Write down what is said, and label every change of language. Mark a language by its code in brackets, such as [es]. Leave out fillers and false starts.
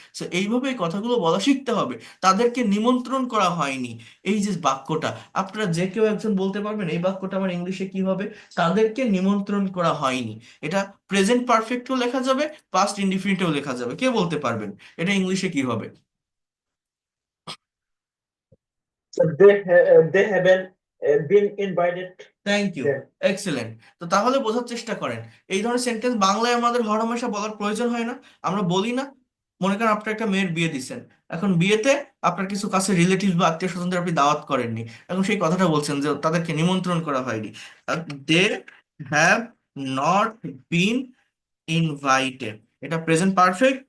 [bn] So এইভাবে এই কথাগুলো বলা শিখতে হবে। তাদেরকে নিমন্ত্রণ করা হয়নি, এই যে বাক্যটা, আপনারা যে কেউ একজন বলতে পারবেন এই বাক্যটা আমার ইংলিশে কি হবে? তাদেরকে নিমন্ত্রণ করা হয়নি। এটা প্রেজেন্ট পারফেক্টও লেখা যাবে, পাস্ট ইনডিফিনিটেও লেখা যাবে। কে বলতে পারবেন এটা ইংলিশে কি হবে? [en] So they haven't been invited thank you, them. Excellent. [bn] তো তাহলে বোঝার চেষ্টা করেন, এই ধরনের সেন্টেন্স বাংলায় আমাদের হরহামেশা বলার প্রয়োজন হয় না, আমরা বলি না। মনে করেন আপনার একটা মেয়ের বিয়ে দিচ্ছেন, এখন বিয়েতে আপনার কিছু কাছে রিলেটিভ বা আত্মীয় স্বজনদের আপনি দাওয়াত করেননি, এখন সেই কথাটা বলছেন যে তাদেরকে নিমন্ত্রণ করা হয়নি। [en] They have not been invited, এটা present perfect.